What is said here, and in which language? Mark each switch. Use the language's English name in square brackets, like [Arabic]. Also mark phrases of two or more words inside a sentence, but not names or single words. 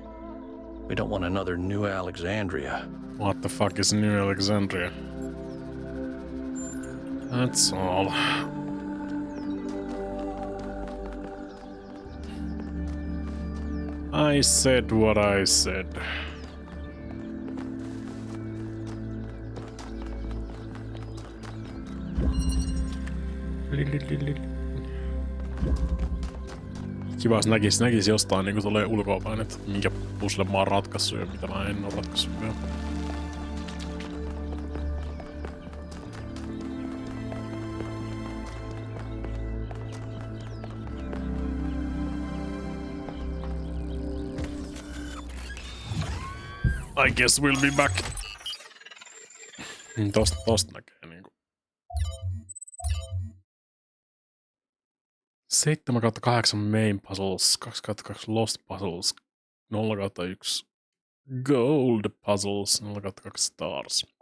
[English] We don't want another New Alexandria. What the fuck is New Alexandria? That's all. I said what I said. [Finnish] Kiva, jos näkis jostain niinku tulee ulkoapäin, että minkä puzzle mä oon ratkaissut ja mitä mä en oo ratkaissut vielä. [English] I guess we'll be back. [Finnish] Tosta näkee niinku. [English] 7/8 main puzzles, 2/2 lost puzzles, 0/1 gold puzzles, 0/2 stars.